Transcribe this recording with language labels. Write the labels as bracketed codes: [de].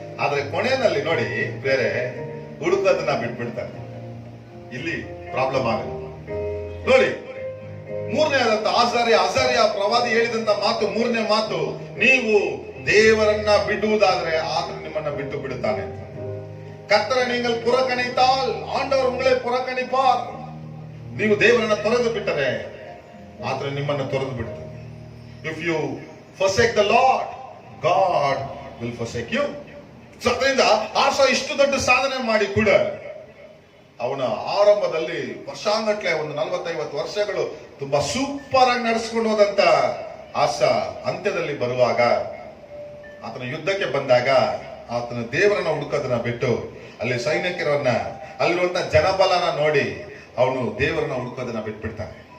[kn] ಆದ್ರೆ ಕೊನೆಯಲ್ಲಿ ನೋಡಿ, ಬೇರೆ ಹುಡುಕೋದನ್ನ ಬಿಟ್ಬಿಡ್ತಾರೆ. ಇಲ್ಲಿ ಪ್ರಾಬ್ಲಮ್ ಆಗುತ್ತೆ ನೋಡಿ. ಮೂರನೇದಂತ ಅಜರ್ಯ ಪ್ರವಾದಿ ಹೇಳಿದಂತ ಮಾತು, ಮೂರನೇ ಮಾತು, ನೀವು ದೇವರನ್ನ ಬಿಡುವುದಾದ್ರೆ ಆತನು ನಿಮ್ಮನ್ನ ಬಿಟ್ಟು ಬಿಡುತ್ತಾನೆ ಅಂತ. [ta] கர்த்தரை நீங்கள் புறக்கணித்தால் ஆண்டவர் உங்களை புறக்கணிப்பார். [kn] ನೀವು ದೇವರನ್ನ ತೊರೆದು ಬಿಟ್ಟರೆ ಆತನು ನಿಮ್ಮನ್ನ ತೊರೆದು ಬಿಡ್ತಾನೆ. [en] If you forsake the Lord, God will forsake you. [kn] So ಅದರಿಂದ ಆಸ ಇಷ್ಟು ದೊಡ್ಡ ಸಾಧನೆ ಮಾಡಿ ಕೂಡ ಅವನ ಆರಂಭದಲ್ಲಿ ವರ್ಷಾಂಗಟ್ಲೆ ಒಂದು 40-50 ವರ್ಷಗಳು ತುಂಬಾ ಸೂಪರ್ ಆಗಿ ನಡೆಸ್ಕೊಂಡು ಹೋದಂತ ಆಸ ಅಂತ್ಯದಲ್ಲಿ ಬರುವಾಗ, ಆತನ ಯುದ್ಧಕ್ಕೆ ಬಂದಾಗ ಆತನ ದೇವರನ್ನ ಹುಡುಕೋದನ್ನ ಬಿಟ್ಟು ಅಲ್ಲಿ ಸೈನಿಕರನ್ನ, ಅಲ್ಲಿರುವಂತ ಜನಬಲನ ನೋಡಿ ಅವನು ದೇವರನ್ನ ಹುಡುಕೋದನ್ನ ಬಿಟ್ಬಿಡ್ತಾನೆ.